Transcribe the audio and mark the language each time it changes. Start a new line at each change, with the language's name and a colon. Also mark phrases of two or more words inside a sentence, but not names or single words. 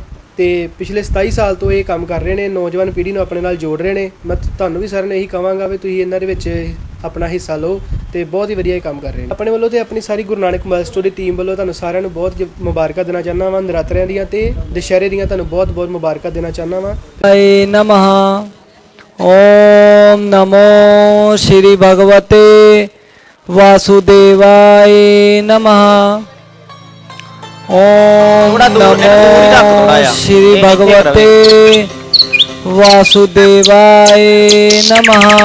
Punjabi: ਤੇ ਪਿਛਲੇ 27 ਸਾਲ ਤੋਂ ਇਹ ਕੰਮ ਕਰ ਰਹੇ ਨੇ, ਨੌਜਵਾਨ ਪੀੜ੍ਹੀ ਨੂੰ ਆਪਣੇ ਨਾਲ ਜੋੜ ਰਹੇ ਨੇ। ਮੈਂ ਤੁਹਾਨੂੰ ਵੀ ਸਾਰਿਆਂ ਨੂੰ ਇਹੀ ਕਹਾਂਗਾ ਵੀ ਤੁਸੀਂ ਇਹਨਾਂ ਦੇ ਵਿੱਚ ਆਪਣਾ ਹਿੱਸਾ ਲਓ ਤੇ ਬਹੁਤ ਹੀ ਵਧੀਆ ਇਹ ਕੰਮ ਕਰ ਰਹੇ ਨੇ। ਆਪਣੇ ਵੱਲੋਂ ਤੇ ਆਪਣੀ ਸਾਰੀ ਗੁਰੂ ਨਾਨਕ ਮੋਬਾਈਲ ਸਟੋਰ ਦੀ ਟੀਮ ਵੱਲੋਂ ਤੁਹਾਨੂੰ ਸਾਰਿਆਂ ਨੂੰ ਬਹੁਤ ਮੁਬਾਰਕਾਂ ਦੇਣਾ ਚਾਹੁੰਦਾ ਵਾਂ। ਨਰਾਤਰਿਆਂ ਦੀਆਂ ਤੇ ਦੁਸ਼ਹਿਰੇ ਦੀਆਂ ਤੁਹਾਨੂੰ ਬਹੁਤ ਬਹੁਤ ਮੁਬਾਰਕਾਂ ਦੇਣਾ ਚਾਹੁੰਦਾ ਵਾਂ।
Sanskrit: जय नमः। ओम नमो श्री भगवते वासुदेवाय नमः। ओम नमो श्री भगवते वासुदेवाय नमः।